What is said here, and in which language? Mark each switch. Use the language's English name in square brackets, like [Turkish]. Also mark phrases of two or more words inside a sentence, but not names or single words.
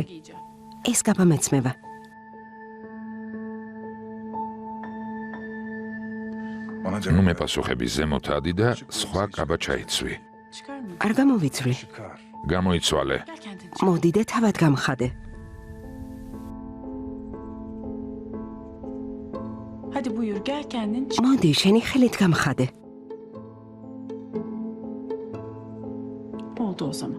[Georgian] ეს კაბა მეცმევა. ნუ მეპასუხები, ზემოთ ადი და სხვა კაბა ჩაიცვი. არ გამოვიცვლი. გამოიცვალე. მოდი და თავად გამხადე. [Turkish] Hadi buyur gel kendin çık. [Georgian] მოდი, შენი ხელით გამხადე. [Turkish] Oldu o zaman.